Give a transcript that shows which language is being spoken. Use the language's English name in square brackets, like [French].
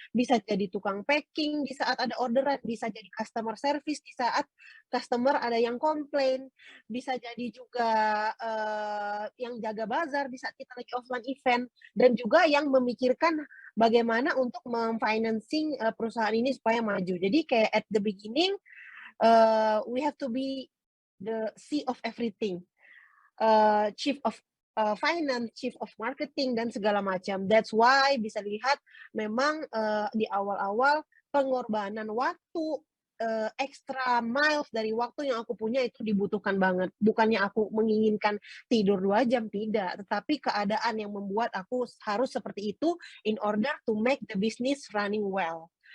[Indonesian] Bisa jadi tukang packing di saat ada orderan, bisa jadi customer service di saat customer ada yang komplain, bisa jadi juga, yang jaga bazar di saat kita lagi offline event, dan juga yang memikirkan bagaimana untuk mem-financing, perusahaan ini supaya maju. Jadi kayak [English] at the beginning, we have to be the C of everything, chief of, finance, chief of marketing, [Indonesian] dan segala macam. [English] That's why [Indonesian] bisa dilihat memang, di awal-awal pengorbanan waktu, [English] extra miles [Indonesian] dari waktu yang aku punya itu dibutuhkan banget. Bukannya aku menginginkan tidur 2 jam, tidak, tetapi keadaan yang membuat aku harus seperti itu [English] in order to make the business running well.